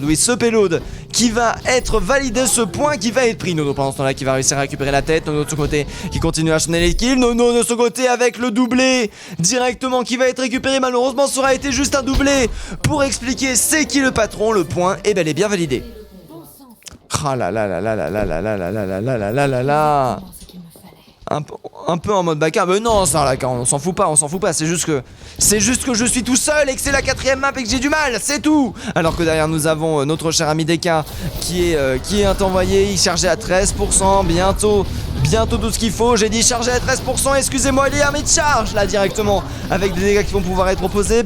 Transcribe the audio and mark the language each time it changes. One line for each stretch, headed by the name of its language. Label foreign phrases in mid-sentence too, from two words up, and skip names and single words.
French: Oui ce payload qui va être validé. Ce point qui va être pris. Nono pendant ce temps là qui va réussir à récupérer la tête. Nono de ce côté qui continue à chaîner les kills. Nono de ce côté avec le doublé directement qui va être récupéré. Malheureusement ça aura été juste un doublé pour expliquer c'est qui le patron. Le point est bel et bien validé. Ah là là là là là là là là là là là là là là là. Un peu en mode backup, mais non ça là on s'en fout pas, c'est juste que je suis tout seul et que c'est la 4ème map et que j'ai du mal, c'est tout. Alors que derrière nous avons notre cher ami Deka qui est envoyé, il chargeait à 13%, bientôt tout ce qu'il faut, j'ai dit charger à 13%, excusez-moi Liam, mais charge là directement avec des dégâts qui vont pouvoir être proposés.